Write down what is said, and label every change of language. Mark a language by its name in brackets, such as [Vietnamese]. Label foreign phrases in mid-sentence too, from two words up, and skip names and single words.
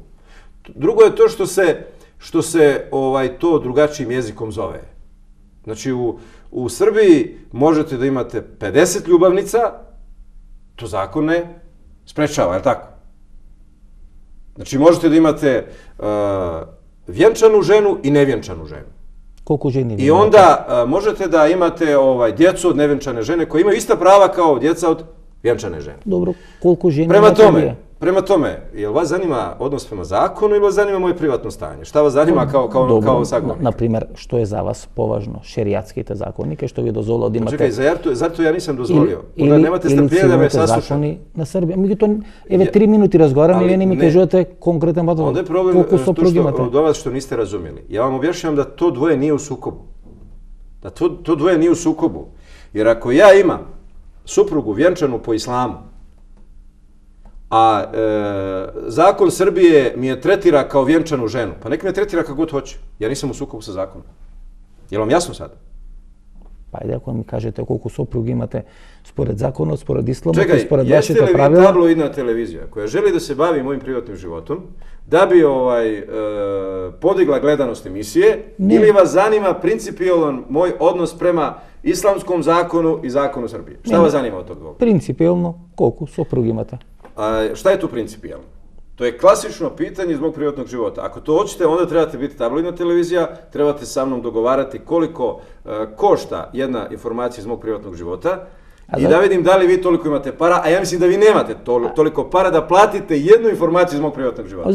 [Bosnian] Drugo je to što se to drugačijim jezikom zove. Znači, u Srbiji možete da imate 50 ljubavnica, to zakon ne sprečava, je li tako? Znači, možete da imate vjenčanu ženu i nevjenčanu ženu. [Macedonian] Колку жени ви [Bosnian] I onda možete da imate djecu od nevjenčane žene koji imaju ista prava kao djeca od vjenčane žene. [Macedonian] Добро, колку жени [Bosnian] Prema tome, jel vas zanima odnos prema zakonu ili vas zanima moje privatno stanje? Šta vas zanima kao sagovornik? [Macedonian] Например, што е за вас поважно? Шеријатските закони, кај што ви дозволува да имате... Чекај, [Bosnian] zato ja nisam dozvolio. Onda nemate strpljenja da me saslušate. [Macedonian] На Србија. Меѓутоа, еве 3 минути разговараме и вие не ми кажувате конкретен одговор. [Bosnian] Onda je problem od vas što niste razumjeli. Ja vam objašnjavam da to dvoje nije u sukobu. Da to dvoje nije u sukobu. Jer ako ja imam suprugu vjenčanu po islamu, a zakon Srbije mi je tretira kao vjenčanu ženu, pa nek me tretira kako god hoće. Ja nisam u sukobu sa zakonom. Je li vam jasno sad? [Serbian] Pa ajde ako mi kažete koliko supruga imate [Macedonian] spоред законот, според исламот, [Bosnian] Čekaj, [Macedonian] според [Bosnian] jeste [Macedonian] вашите [Bosnian] li vi [Macedonian] правила. [Bosnian] tabloidna televizija koja želi da se bavi mojim privatnim životom, da bi podigla gledanost emisije, ili vas zanima principijalan moj odnos prema islamskom zakonu i zakonu Srbije? Šta vas zanima od tog? [Macedonian] Принципијално колку сопруги имате? [Bosnian] Šta je tu principijalno? To je klasično pitanje iz mog privatnog života. Ako to hoćete, onda trebate biti tabloidna televizija, trebate sa mnom dogovarati koliko košta jedna informacija iz mog privatnog života i da vidim da li vi toliko imate para, a ja mislim da vi nemate toliko para da platite jednu informaciju iz mog privatnog života.